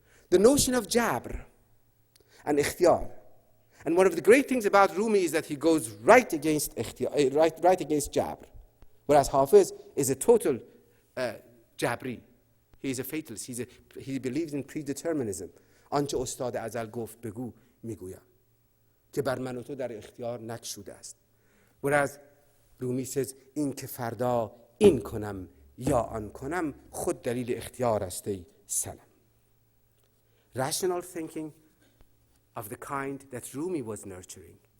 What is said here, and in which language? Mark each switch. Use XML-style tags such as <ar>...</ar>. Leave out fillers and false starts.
<en>The notion of Jabr and Ikhtiyar. And one of the great things about Rumi is that he goes right against Jabr, whereas Hafiz is a total Jabri. He is a fatalist. He believes in predeterminism.</en> <fa>آنچه استاد ازل گفت بگو میگویم که بر من و تو در اختیار نگشوده است.</fa> <en>Whereas Rumi says</en> <fa>این که فردا این کنم یا آن کنم خود دلیل اختیار است ای سلام.</fa> <en>Rational thinking of the kind that Rumi was nurturing.</en>